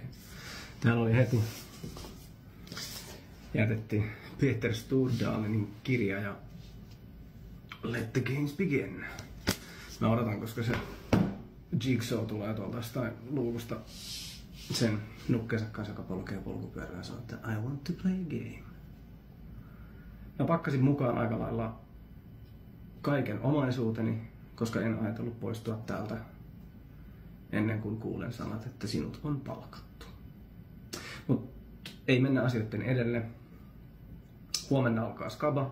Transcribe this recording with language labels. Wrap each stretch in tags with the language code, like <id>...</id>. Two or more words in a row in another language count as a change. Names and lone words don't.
<fi>Täällä oli heti jätettiin Peter Stordalenin kirja ja Let the Games Begin. Mä odotan, koska se Jigsaw tulee tuolta jostain luukusta sen nukkensa kanssa, joka polkee polkupyörällä ja sanoo, että</fi> <en>I want to play a game.</en> <fi>Mä pakkasin mukaan aika lailla kaiken omaisuuteni, koska en ajatellut poistua täältä ennen kuin kuulen sanat, että sinut on palkattu. Mut ei mennä asioiden edelle. Huomenna alkaa skaba.</fi>